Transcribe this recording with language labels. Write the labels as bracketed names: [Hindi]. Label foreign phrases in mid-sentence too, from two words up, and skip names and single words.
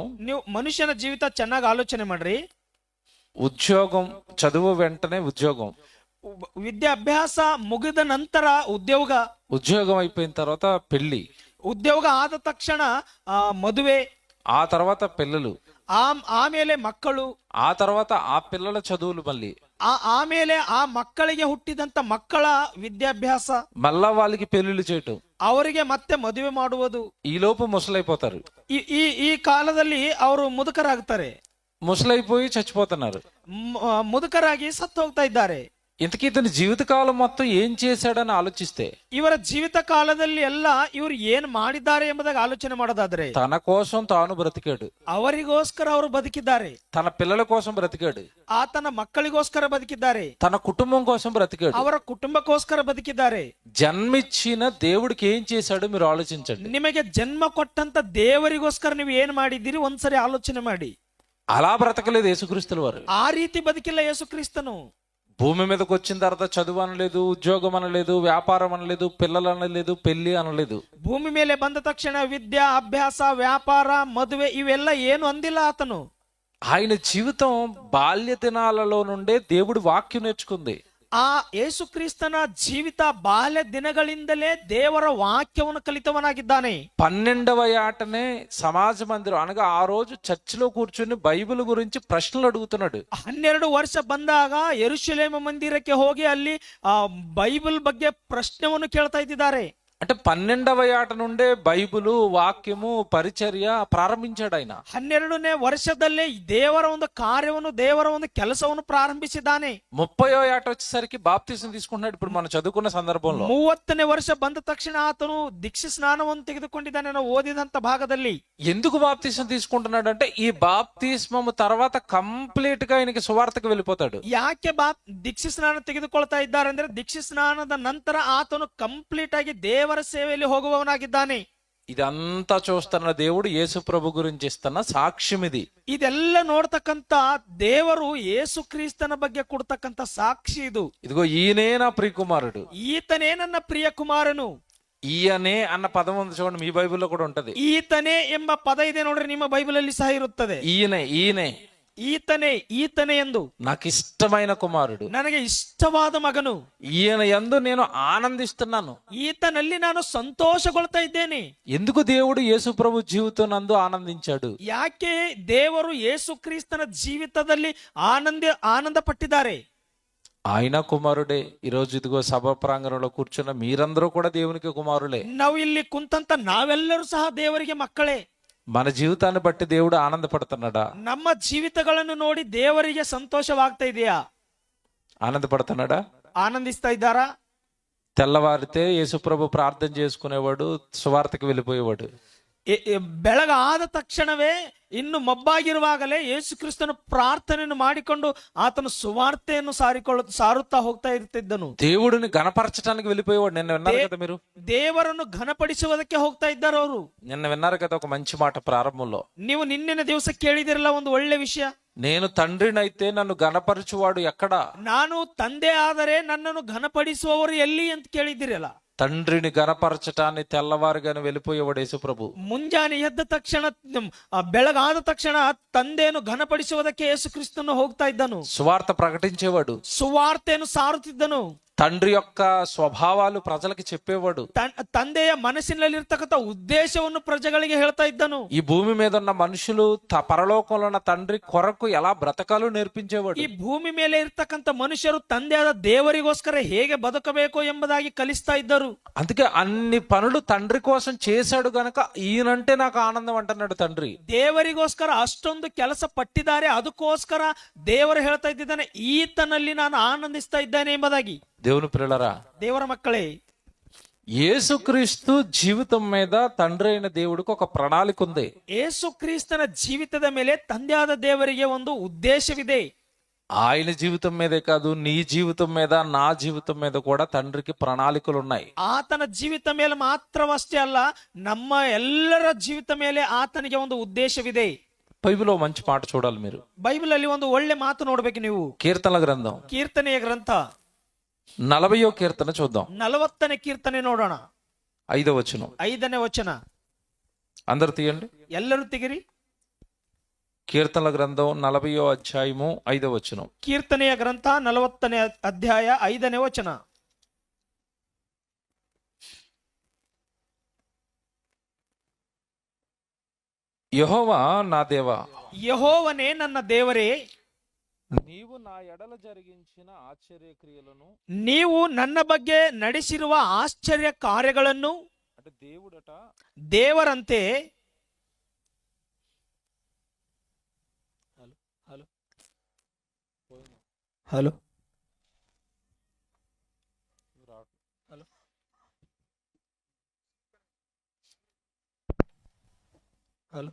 [Kannada] ನೀವು ಮನುಷ್ಯನ ಜೀವಿತ ಚೆನ್ನಾಗಿ ಆಲೋಚನೆ ಮಾಡ್ರಿ. [Telugu] ఉద్యోగం, చదువు వెంటనే ఉద్యోగం, [Kannada] ವಿದ್ಯಾಭ್ಯಾಸ ಮುಗಿದ ನಂತರ ಉದ್ಯೋಗ, [Telugu] ఉద్యోగం అయిపోయిన తర్వాత పెళ్లి, [Kannada] ಉದ್ಯೋಗ ಆದ ತಕ್ಷಣ ಮದುವೆ, [Telugu] ఆ తర్వాత పిల్లలు, [Kannada] ಆಮೇಲೆ ಮಕ್ಕಳು, [Telugu] ఆ తర్వాత ఆ పిల్లల చదువులు, మళ్ళీ [Kannada] ಆಮೇಲೆ ಆ ಮಕ್ಕಳಿಗೆ ಹುಟ್ಟಿದಂತ ಮಕ್ಕಳ ವಿದ್ಯಾಭ್ಯಾಸ, [Telugu] మళ్ళా వాళ్ళకి పెళ్లిళ్ళు చేయటం, [Kannada] ಅವರಿಗೆ ಮತ್ತೆ ಮದುವೆ ಮಾಡುವುದು. [Telugu] ఈ లోపు ముసలైపోతారు. [Kannada] ಈ ಈ ಈ ಕಾಲದಲ್ಲಿ ಅವರು ಮುದುಕರಾಗ್ತಾರೆ, [Telugu] ముసలైపోయి చచ్చిపోతున్నారు. [Kannada] ಮುದುಕರಾಗಿ ಸತ್ತು ಹೋಗ್ತಾ ಇದ್ದಾರೆ. [Telugu] ఇంతకీ ఇతని జీవితకాలం మొత్తం ఏం చేశాడని ఆలోచిస్తే, [Kannada] ಇವರ ಜೀವಿತ ಕಾಲದಲ್ಲಿ ಎಲ್ಲ ಇವರು ಏನ್ ಮಾಡಿದ್ದಾರೆ ಎಂಬುದಾಗಿ ಆಲೋಚನೆ ಮಾಡೋದಾದ್ರೆ, [Telugu] తన కోసం తాను బ్రతికాడు, [Kannada] ಅವರಿಗೋಸ್ಕರ ಅವರು ಬದುಕಿದ್ದಾರೆ, [Telugu] తన పిల్లల కోసం బ్రతికాడు, [Kannada] ಆತನ ಮಕ್ಕಳಿಗೋಸ್ಕರ ಬದುಕಿದ್ದಾರೆ, [Telugu] తన కుటుంబం కోసం బ్రతికాడు. [Kannada] ಅವರ ಕುಟುಂಬಕ್ಕೋಸ್ಕರ ಬದುಕಿದ್ದಾರೆ. [Telugu] జన్మిచ్చిన దేవుడికి ఏం చేశాడు మీరు ఆలోచించండి. [Kannada] ನಿಮಗೆ ಜನ್ಮ ಕೊಟ್ಟಂತ ದೇವರಿಗೋಸ್ಕರ ನೀವು ಏನ್ ಮಾಡಿದ್ದೀರಿ ಒಂದ್ಸರಿ ಆಲೋಚನೆ ಮಾಡಿ. [Telugu] అలా బ్రతకలేదు యేసుక్రీస్తుల వారు. [Kannada] ಆ ರೀತಿ ಬದುಕಿಲ್ಲ ಯೇಸು ಕ್ರಿಸ್ತನು. [Telugu] భూమి మీదకి వచ్చిన తర్వాత చదువు అనలేదు, ఉద్యోగం అనలేదు, వ్యాపారం అనలేదు, పిల్లలు అనలేదు, పెళ్లి అనలేదు. [Kannada] ಭೂಮಿ ಮೇಲೆ ಬಂದ ತಕ್ಷಣ ವಿದ್ಯಾ, ಅಭ್ಯಾಸ, ವ್ಯಾಪಾರ, ಮದುವೆ ಇವೆಲ್ಲ ಏನು ಅಂದಿಲ್ಲ ಆತನು. [Telugu] ఆయన జీవితం బాల్య దినాలలో నుండే దేవుడి వాక్యం నేర్చుకుంది. [Kannada] ಆ ಯೇಸು ಕ್ರಿಸ್ತನ ಜೀವಿತ ಬಾಲ್ಯ ದಿನಗಳಿಂದಲೇ ದೇವರ ವಾಕ್ಯವನ್ನು ಕಲಿತವನಾಗಿದ್ದಾನೆ. [Telugu] 12వ ఏటనే సమాజ మందిరం అనగా ఆ రోజు చర్చిలో కూర్చుని బైబిల్ గురించి ప్రశ్నలు అడుగుతున్నాడు. [Kannada] 12 ವರ್ಷ ಬಂದಾಗ ಯೆರೂಸಲೇಮ ಮಂದಿರಕ್ಕೆ ಹೋಗಿ ಅಲ್ಲಿ ಆ ಬೈಬಲ್ ಬಗ್ಗೆ ಪ್ರಶ್ನೆಯನ್ನು ಕೇಳ್ತಾ ಇದ್ದಾರೆ. [Telugu] అంటే 12వ ఏట నుండే బైబిలు, వాక్యము, పరిచర్య ప్రారంభించాడు ఆయన. [Kannada] 12ನೇ ವರ್ಷದಲ್ಲೇ ದೇವರ ಒಂದು ಕಾರ್ಯವನ್ನು, ದೇವರ ಒಂದು ಕೆಲಸವನ್ನು ಪ್ರಾರಂಭಿಸಿದ್ದಾನೆ. [Telugu] 30వ ఏట వచ్చేసరికి బాప్తిసం తీసుకుంటున్నాడు. ఇప్పుడు మనం చదువుకున్న సందర్భంలో [Kannada] 30ನೇ ವರ್ಷ ಬಂದ ತಕ್ಷಣ ಆತನು ದೀಕ್ಷಾ ಸ್ನಾನವನ್ನು ತೆಗೆದುಕೊಂಡಿದ್ದಾನೆ ನಾವು ಓದಿದಂತ ಭಾಗದಲ್ಲಿ. [Telugu] ఎందుకు బాప్తిసం తీసుకుంటున్నాడు అంటే, ఈ బాప్తిస్మము తర్వాత కంప్లీట్ గా ఆయనకి సువార్తకు వెళ్ళిపోతాడు. [Kannada] ಯಾಕೆ ದೀಕ್ಷಾ ಸ್ನಾನ ತೆಗೆದುಕೊಳ್ತಾ ಇದ್ದಾರೆ ಅಂದ್ರೆ, ದೀಕ್ಷಾ ಸ್ನಾನದ ನಂತರ ಆತನು ಕಂಪ್ಲೀಟ್ ಆಗಿ ದೇವರ ಸೇವೆಯಲ್ಲಿ ಹೋಗುವವನಾಗಿದ್ದಾನೆ. [Telugu] ఇదంతా చూస్తున్న దేవుడు యేసు ప్రభు గురించి ఇస్తున్న సాక్ష్యం ఇది. [Kannada] ಇದೆಲ್ಲ ನೋಡ್ತಕ್ಕಂತ ದೇವರು ಯೇಸು ಕ್ರಿಸ್ತನ ಬಗ್ಗೆ ಕೊಡ್ತಕ್ಕಂತ ಸಾಕ್ಷಿ ಇದು. [Telugu] ఇదిగో ఈయనే నా ప్రియకుమారుడు, [Kannada] ಈತನೇ ನನ್ನ ಪ್ರಿಯ ಕುಮಾರನು. [Telugu] ఈయనే అన్న పదం ఉంది చూడండి, మీ బైబిల్లో కూడా ఉంటది. [Kannada] ಈತನೇ ಎಂಬ ಪದ ಇದೆ ನೋಡ್ರಿ, ನಿಮ್ಮ ಬೈಬಲ್ ಅಲ್ಲಿ ಸಹ ಇರುತ್ತದೆ. [Telugu] ఈయనే ఈయనే [Kannada] ಈತನೇ ಈತನೇ ಎಂದು, [Telugu] నాకు ఇష్టమైన కుమారుడు, [Kannada] ನನಗೆ ಇಷ್ಟವಾದ ಮಗನು, [Telugu] ఈయన యందు నేను ఆనందిస్తున్నాను. [Kannada] ಈತನಲ್ಲಿ ನಾನು ಸಂತೋಷಗೊಳ್ತಾ ಇದ್ದೇನೆ. [Telugu] ఎందుకు దేవుడు యేసు ప్రభు జీవితం నందు ఆనందించాడు? [Kannada] ಯಾಕೆ ದೇವರು ಯೇಸು ಕ್ರಿಸ್ತನ ಜೀವಿತದಲ್ಲಿ ಆನಂದ ಪಟ್ಟಿದ್ದಾರೆ? [Telugu] ఆయన కుమారుడే. ఈరోజు ఇదిగో సభ ప్రాంగణంలో కూర్చున్న మీరందరూ కూడా దేవునికి కుమారులే. [Kannada] ನಾವು ಇಲ್ಲಿ ಕುಂತಂತ ನಾವೆಲ್ಲರೂ ಸಹ ದೇವರಿಗೆ ಮಕ್ಕಳೇ. [Telugu] మన జీవితాన్ని బట్టి దేవుడు ఆనందపడుతున్నాడా? [Kannada] ನಮ್ಮ ಜೀವಿತಗಳನ್ನು ನೋಡಿ ದೇವರಿಗೆ ಸಂತೋಷವಾಗ್ತಾ ಇದೆಯಾ? [Telugu] ఆనందపడుతున్నాడా? [Kannada] ಆನಂದಿಸ್ತಾ ಇದ್ದಾರಾ? [Telugu] తెల్లవారితే యేసుప్రభు ప్రార్థన చేసుకునేవాడు, సువార్తకి వెళ్ళిపోయేవాడు. [Kannada] ಬೆಳಗಾದ ತಕ್ಷಣವೇ ಇನ್ನು ಮಬ್ಬಾಗಿರುವಾಗಲೇ ಯೇಸು ಕ್ರಿಸ್ತನು ಪ್ರಾರ್ಥನೆಯನ್ನು ಮಾಡಿಕೊಂಡು ಆತನು ಸುವಾರ್ತೆಯನ್ನು ಸಾರುತ್ತಾ ಹೋಗ್ತಾ ಇರ್ತಿದ್ದನು. [Telugu] దేవుడిని గణపరచడానికి వెళ్ళిపోయేవాడు. నిన్న విన్నారు కదా మీరు, [Kannada] ದೇವರನ್ನು ಘನಪಡಿಸುವುದಕ್ಕೆ ಹೋಗ್ತಾ ಇದ್ದಾರೆ ಅವರು. [Telugu] నిన్న విన్నారు కదా ఒక మంచి మాట ప్రారంభంలో. [Kannada] ನೀವು ನಿನ್ನೆನ ದಿವಸ ಕೇಳಿದಿರಲ್ಲ ಒಂದು ಒಳ್ಳೆ ವಿಷಯ. [Telugu] నేను తండ్రినైతే నన్ను గణపరచువాడు ఎక్కడా? [Kannada] ನಾನು ತಂದೆ ಆದರೆ ನನ್ನನ್ನು ಘನಪಡಿಸುವವರು ಎಲ್ಲಿ ಅಂತ ಕೇಳಿದಿರಲ್ಲ. [Telugu] తండ్రిని గణపరచటాన్ని తెల్లవారుగానే వెళ్ళిపోయేవాడు యేసుప్రభు. [Kannada] ಮುಂಜಾನೆ ಎದ್ದ ತಕ್ಷಣ, ಬೆಳಗಾದ ತಕ್ಷಣ ತಂದೆಯನ್ನು ಘನಪಡಿಸುವುದಕ್ಕೆ ಯೇಸು ಕ್ರಿಸ್ತನು ಹೋಗ್ತಾ ಇದ್ದನು. [Telugu] సువార్త ప్రకటించేవాడు, [Kannada] ಸುವಾರ್ತೆಯನ್ನು ಸಾರುತ್ತಿದ್ದನು. [Telugu] తండ్రి యొక్క స్వభావాలు ప్రజలకు చెప్పేవాడు. [Kannada] ತಂದೆಯ ಮನಸ್ಸಿನಲ್ಲಿರ್ತಕ್ಕಂಥ ಉದ್ದೇಶವನ್ನು ಪ್ರಜೆಗಳಿಗೆ ಹೇಳ್ತಾ ಇದ್ದನು. [Telugu] ఈ భూమి మీద ఉన్న మనుషులు పరలోకంలో ఉన్న తండ్రి కొరకు ఎలా బ్రతకాలో నేర్పించేవాడు. [Kannada] ಈ ಭೂಮಿ ಮೇಲೆ ಇರ್ತಕ್ಕಂಥ ಮನುಷ್ಯರು ತಂದೆಯಾದ ದೇವರಿಗೋಸ್ಕರ ಹೇಗೆ ಬದುಕಬೇಕು ಎಂಬುದಾಗಿ ಕಲಿಸ್ತಾ ಇದ್ದರು. [Telugu] అందుకే అన్ని పనులు తండ్రి కోసం చేశాడు గనక ఈయనంటే నాకు ఆనందం అంటున్నాడు తండ్రి. [Kannada] ದೇವರಿಗೋಸ್ಕರ ಅಷ್ಟೊಂದು ಕೆಲಸ ಪಟ್ಟಿದ್ದಾರೆ, ಅದಕ್ಕೋಸ್ಕರ ದೇವರು ಹೇಳ್ತಾ ಇದ್ದಾನೆ, ಈತನಲ್ಲಿ ನಾನು ಆನಂದಿಸ್ತಾ ಇದ್ದೇನೆ ಎಂಬುದಾಗಿ. [Telugu] దేవుని పిల్లరా, [Kannada] ದೇವರ ಮಕ್ಕಳೇ, [Telugu] యేసుక్రీస్తు జీవితం మీద తండ్రి అయిన దేవుడికి ఒక ప్రణాళిక ఉంది. [Kannada] ಯೇಸು ಕ್ರಿಸ್ತನ ಜೀವಿತದ ಮೇಲೆ ತಂದೆಯಾದ ದೇವರಿಗೆ ಒಂದು ಉದ್ದೇಶವಿದೆ. [Telugu] ఆయన జీవితం మీదే కాదు, నీ జీవితం మీద, నా జీవితం మీద కూడా తండ్రికి ప్రణాళికలు ఉన్నాయి. [Kannada] ಆತನ ಜೀವಿತ ಮೇಲೆ ಮಾತ್ರವಷ್ಟೇ ಅಲ್ಲ, ನಮ್ಮ ಎಲ್ಲರ ಜೀವಿತ ಮೇಲೆ ಆತನಿಗೆ ಒಂದು ಉದ್ದೇಶವಿದೆ. [Telugu] బైబిల్లో మంచి మాట చూడాలి మీరు. [Kannada] ಬೈಬಲ್ ಅಲ್ಲಿ ಒಂದು ಒಳ್ಳೆ ಮಾತು ನೋಡ್ಬೇಕು ನೀವು. [Telugu] కీర్తనల గ్రంథం [Kannada] ಕೀರ್ತನೆಯ ಗ್ರಂಥ [Telugu] 40వ కీర్తన చూద్దాం. [Kannada] 40ನೇ ಕೀರ್ತನೆ ನೋಡೋಣ. [Telugu] 5వ వచనం. [Kannada] 5ನೇ ವಚನ. [Telugu] అందరు తీయండి, [Kannada] ಎಲ್ಲರೂ ತೆಗಿರಿ. [Telugu] కీర్తనల గ్రంథం 40వ అధ్యాయము 5వ వచనం. [Kannada] ಕೀರ್ತನೆಯ ಗ್ರಂಥ 40ನೇ ಅಧ್ಯಾಯ 5ನೇ ವಚನ. [Telugu] యెహోవా నా దేవా, [Kannada] ಯೆಹೋವನೇ ನನ್ನ ದೇವರೇ, [Telugu] నీవు నా ఎడల జరిగించిన ఆశ్చర్య క్రియలను, [Kannada] ನೀವು ನನ್ನ ಬಗ್ಗೆ ನಡೆಸಿರುವ ಆಶ್ಚರ್ಯ ಕಾರ್ಯಗಳನ್ನು, [Telugu] అంటే దేవుడట [Kannada] ದೇವರಂತೆ హలో హలో హలో హలో